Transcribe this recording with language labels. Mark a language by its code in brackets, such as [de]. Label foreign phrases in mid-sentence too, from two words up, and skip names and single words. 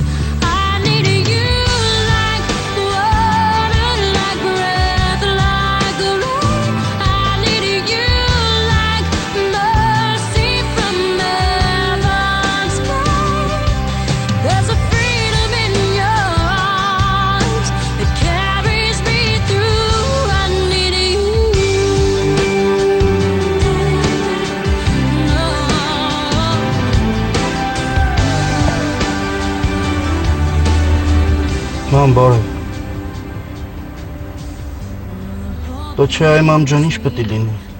[en] I need you like water, like breath, like the rain. I need you like mercy from heaven's plane. There's a freedom in your arms that carries me through. I need you. [hy] Մամ բարև։ Դու չէ այ մամ ջան ինչ պետք է լինի։